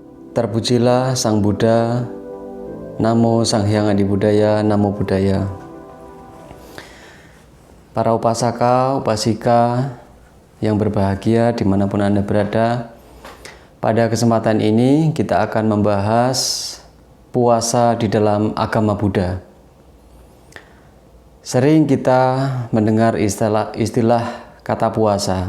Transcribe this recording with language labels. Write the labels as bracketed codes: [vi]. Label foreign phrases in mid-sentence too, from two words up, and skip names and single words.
[id] Terpujilah Sang Buddha, Namo Sang Hyang Adibudaya, [pi] Namo Buddhaya. [id] Para upasaka, upasika yang berbahagia dimanapun Anda berada, pada kesempatan ini kita akan membahas puasa di dalam agama Buddha. Sering kita mendengar istilah kata puasa.